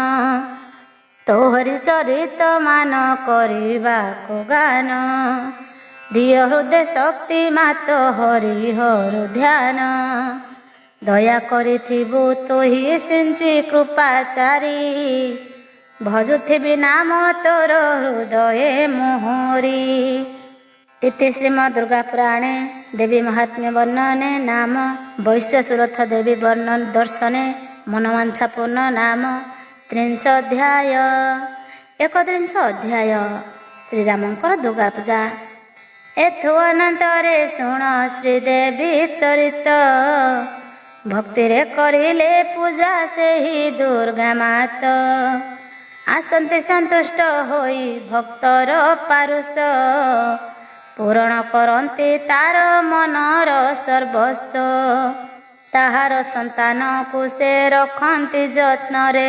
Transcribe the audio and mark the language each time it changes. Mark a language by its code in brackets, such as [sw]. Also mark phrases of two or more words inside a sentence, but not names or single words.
[or] ତୋହରି ଚରିତ ମାନ କରିବାକୁ ଗାନ। ଦିଅ ହୃଦୟ ଶକ୍ତି ମାତ ହରି ହରୁ ଧ୍ୟାନ। ଦୟା କରିଥିବୁ ତୁହି ସିଞ୍ଚି କୃପାଚାରୀ। ଭଜୁଥିବି ନାମ ତୋର ହୃଦୟେ ମୋହରି। [sa] इति श्रीमद् दुर्गा पुराणे देवी महात्म्य वर्णने नाम वैश्यसुरथ देवी वर्णन दर्शने मनवांछा पूर्ण नाम 30 अध्याय। 31 अध्याय श्रीरामंकर दुर्गा पूजा। [or] ଏଥୁ ଅନନ୍ତରେ ଶୁଣ ଶ୍ରୀଦେବୀ ଚରିତ। ଭକ୍ତି ରେ କରିଲେ ପୂଜା ସେ ହି ଦୁର୍ଗା ମାତ। ଆସନ୍ତି ସନ୍ତୁଷ୍ଟ ହୋଇ ଭକ୍ତର ପାରୁଷ। ପୂରଣ କରତି ତାର ମନର ସର୍ବସ୍ୱ। ତାହାର ସନ୍ତାନ କୋ ସେ ରଖତି ଯତ୍ନ ରେ।